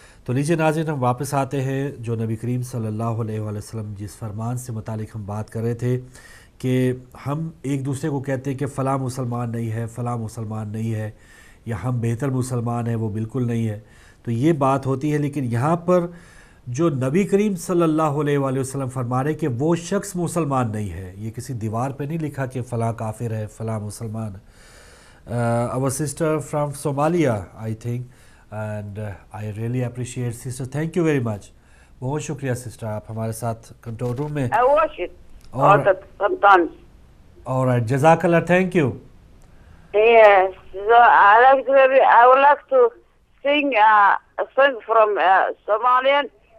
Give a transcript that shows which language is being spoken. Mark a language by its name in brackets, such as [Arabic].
[Hindi] तो लीजिए नाज़रीन, हम वापस आते हैं जो नबी करीम सल्लल्लाहु अलैहि वसल्लम जिस फरमान से मुतालिक हम बात कर रहे थे कि हम एक दूसरे को कहते हैं कि फ़लाँ मुसलमान नहीं है, फ़लाँ मुसलमान नहीं है, या हम बेहतर मुसलमान हैं, वो बिल्कुल नहीं है. तो ये बात होती है. लेकिन यहाँ पर जो नबी करीम सल्लल्लाहु अलैहि वसल्लम फरमा रहे कि वो शख्स मुसलमान नहीं है, ये किसी दीवार पे नहीं लिखा कि फ़लाँ काफिर है, फ़लाँ मुसलमान. [English] Our sister from Somalia, I think, and I really appreciate sister. Thank you very much. [Hindi] बहुत शुक्रिया सिस्टर, आप हमारे साथ कंट्रोल रूम में. [English] I watch it all the sometimes. All right, jazakallah, thank you. Yes, so I would like to sing a song from Somalian.